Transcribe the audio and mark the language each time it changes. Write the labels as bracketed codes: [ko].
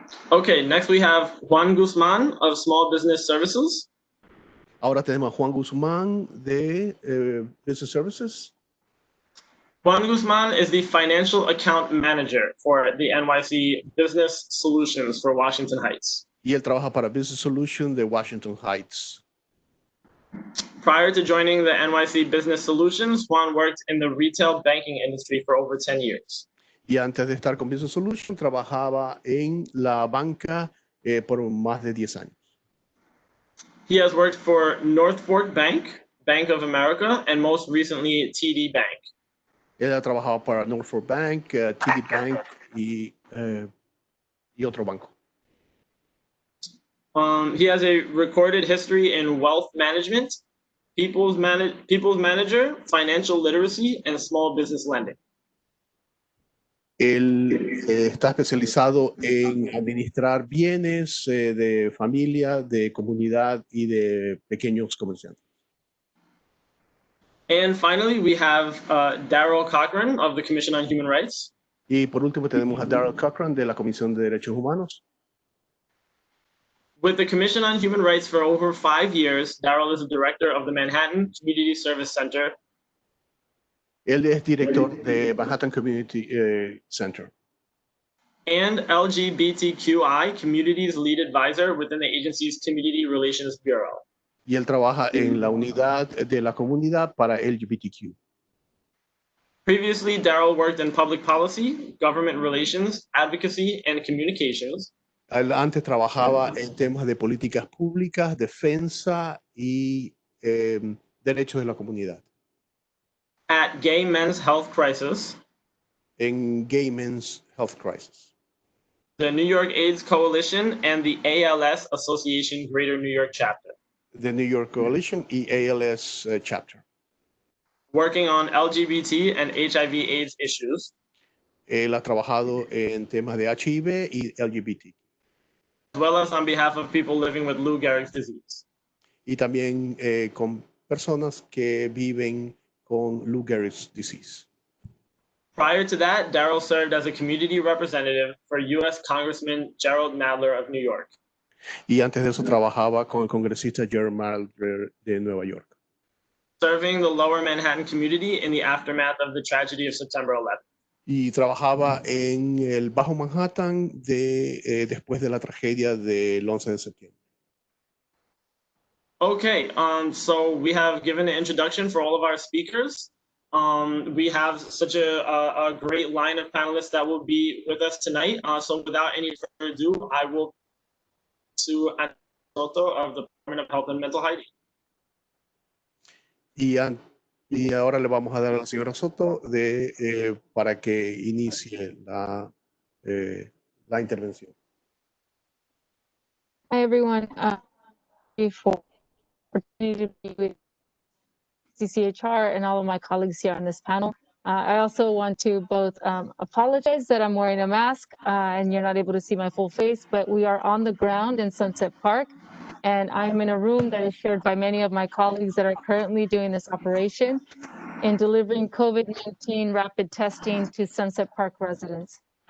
[en] Okay, next we have Juan Guzman of Small Business Services. [es] Ahora tenemos a Juan Guzmán de Business Services. [en] Juan Guzman is the Financial Account Manager for the NYC Business Solutions for Washington Heights. [es] Y él trabaja para Business Solution de Washington Heights. [en] Prior to joining the NYC Business Solutions, Juan worked in the retail banking industry for over 10 years. [es] Y antes de estar con Business Solution, trabajaba en la banca por más de 10 años. [en] He has worked for North Fork Bank, Bank of America, and most recently TD Bank. [es] Él ha trabajado para North Fork Bank, TD Bank y otro banco. [en] He has a recorded history in wealth management, people's manager, financial literacy, and small business lending. [es] Él está especializado en administrar bienes de familia, de comunidad y de pequeños comerciantes. [en] And finally, we have Daryl Cochran of the Commission on Human Rights. [es] Y por último tenemos a Daryl Cochran de la Comisión de Derechos Humanos. [en] With the Commission on Human Rights for over 5 years, Daryl is the director of the Manhattan Community Service Center. [es] Él es director de Manhattan Community Center. [en] And LGBTQI Communities Lead Advisor within the agency's Community Relations Bureau. [es] Y él trabaja en la unidad de la comunidad para LGBTQ. [en] Previously, Daryl worked in public policy, government relations, advocacy, and communications. [es] Él antes trabajaba en temas de políticas públicas, defensa y derechos de la comunidad. [en] At Gay Men's Health Crisis, [es] En Gay Men's Health Crisis. [en] the New York AIDS Coalition, and the ALS Association Greater New York Chapter. [es] The New York Coalition y ALS Chapter. [en] Working on LGBT and HIV/AIDS issues. [es] Él ha trabajado en temas de HIV y LGBT. [en] As well as on behalf of people living with Lou Gehrig's disease. [es] Y también con personas que viven con Lou Gehrig's disease. [en] Prior to that, Daryl served as a community representative for U.S. Congressman Gerald Nadler of New York. [es] Y antes de eso trabajaba con el congresista Gerald Nadler de Nueva York. [en] Serving the lower Manhattan community in the aftermath of the tragedy of September 11th. [es] Y trabajaba en el Bajo Manhattan después de la tragedia del 11 de septiembre. [en] Okay, so we have given an introduction for all of our speakers. We have such a great line of panelists that will be with us tonight. So without any further ado, I will to Soto of the Department of Health and Mental Hygiene. [es] Y ahora le vamos a dar a la señora Soto para que inicie la intervención. [en] Hi, everyone. For opportunity to be with CCHR and all of my colleagues here on this panel. I also want to both apologize that I'm wearing a mask and you're not able to see my full face, but we are on the ground in Sunset Park, and I'm in a room that is shared by many of my colleagues that are currently doing this operation in delivering COVID-19 rapid testing to Sunset Park residents.